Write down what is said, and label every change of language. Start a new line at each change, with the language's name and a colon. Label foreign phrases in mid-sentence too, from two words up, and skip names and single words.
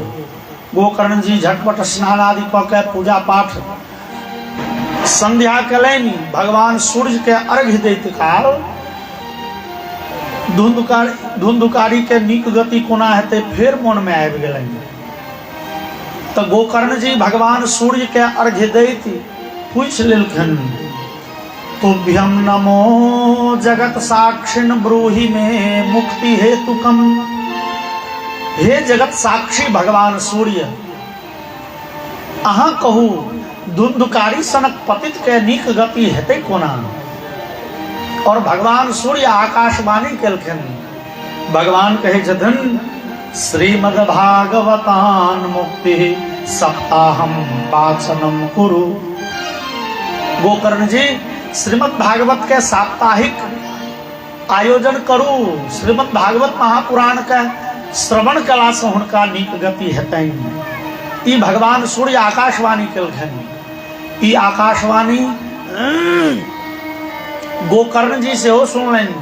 Maithili: गोकर्ण जी झटपट स्नान आदि कऽ के पूजा पाठ संध्या कलनि। भगवान सूर्य के अर्घ्य दैत काल धुंधुकारी के नीक गति कोना हेतै फेर मन में आबि गेलनि। तो गोकर्ण जी भगवान सूर्य के अर्घ्य दैत पूछ लेलखिन,
Sanskrit: तुभ्यम नमो जगत साक्षिण ब्रूहि में मुक्ति हेतु कम।
Maithili: हे जगत साक्षी भगवान सूर्य, अहाँ कहू धुंधुकारी सनक पतित के नीक गति हेतै कोना। और भगवान सूर्य आकाशवाणी केलखिन। भगवान कहे छथिन,
Sanskrit: श्रीमद्भागवतान मुक्ति सप्ताहम वाचनम कुरु।
Maithili: गोकर्ण जी श्रीमद् भागवत के साप्ताहिक आयोजन करू। श्रीमद् भागवत महापुराण के श्रवण कला से हुनका नीक गति हेतनि। ई भगवान सूर्य आकाशवाणी केलखिन। ई आकाशवाणी गोकर्ण जी सेहो सुनलनि।